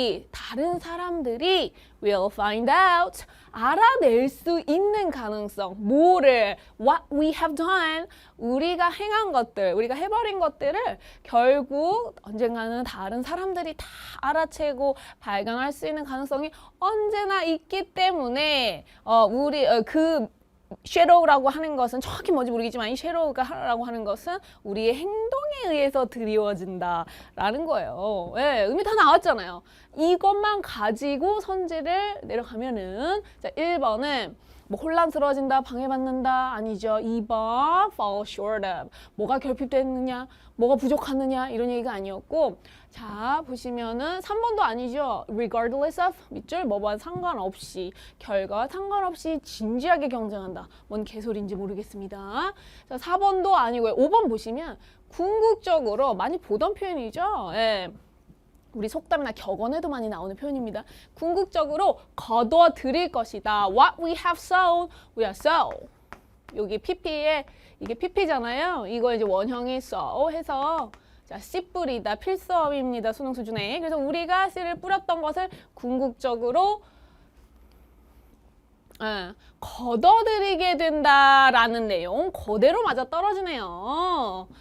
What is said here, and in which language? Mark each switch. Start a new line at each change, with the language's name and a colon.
Korean: 다른 사람들이
English: will find out.
Korean: 알아낼 수 있는 가능성. 뭐를?
English: What we have done.
Korean: 우리가 행한 것들, 우리가 해버린 것들을 결국 언젠가는 다른 사람들이 다 알아채고 발견할 수 있는 가능성이 언제나 있기 때문에 그 shadow라고 하는 것은 정확히 뭔지 모르겠지만 이 shadow라고 하는 것은 우리의 행동에 의해서 드리워진다라는 거예요. 네, 의미 다 나왔잖아요. 이것만 가지고 선지를 내려가면은 자, 1번은 뭐 혼란스러워진다, 방해받는다 아니죠.
English: 2번 fall short of.
Korean: 뭐가 결핍됐느냐, 뭐가 부족하느냐 이런 얘기가 아니었고 자 보시면은 3번도 아니죠.
English: regardless of
Korean: 밑줄 뭐와 상관없이 결과와 상관없이 진지하게 경쟁한다. 뭔 개소리인지 모르겠습니다. 자 4번도 아니고요. 5번 보시면 궁극적으로 많이 보던 표현이죠. 예. 우리 속담이나 격언에도 많이 나오는 표현입니다. 궁극적으로 거둬들일 것이다.
English: What we have sown, we are sow.
Korean: 여기 PP에 이게 PP잖아요. 이거 이제 원형이 sow 해서 자, 씨 뿌리다 필수어입니다. 수능 수준에. 그래서 우리가 씨를 뿌렸던 것을 궁극적으로 거둬들이게 된다라는 내용 그대로 맞아 떨어지네요.